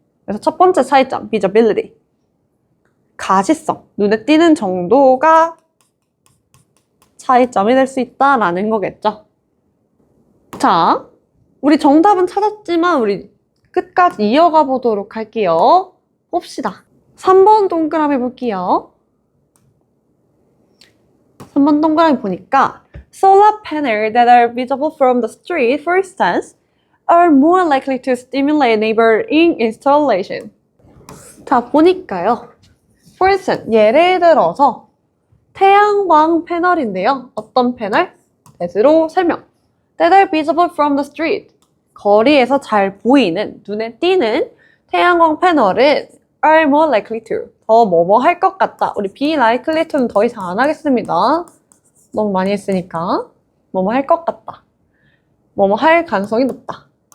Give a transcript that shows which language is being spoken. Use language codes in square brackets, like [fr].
[ko] 그래서 첫 번째 차이점, visibility. 가시성, 눈에 띄는 정도가 차이점이 될 수 있다라는 거겠죠. 자, 우리 정답은 찾았지만 우리 끝까지 이어가 보도록 할게요. 봅시다. 3번 동그라미 볼게요. 3번 동그라미 보니까 [en] solar panels that are visible from the street, for instance, are more likely to stimulate neighboring installation. [ko] 자, 보니까요. [en] For instance, [ko] 예를 들어서 태양광 패널인데요. 어떤 패널? 대수로 설명. [en] That are visible from the street. [ko] 거리에서 잘 보이는, 눈에 띄는 태양광 패널은 [en] are more likely to. [ko] 더 뭐뭐 할 것 같다. 우리 be likely to는 더 이상 안 하겠습니다. 너무 많이 했으니까. 뭐뭐 할 것 같다. 뭐뭐 할 가능성이 높다.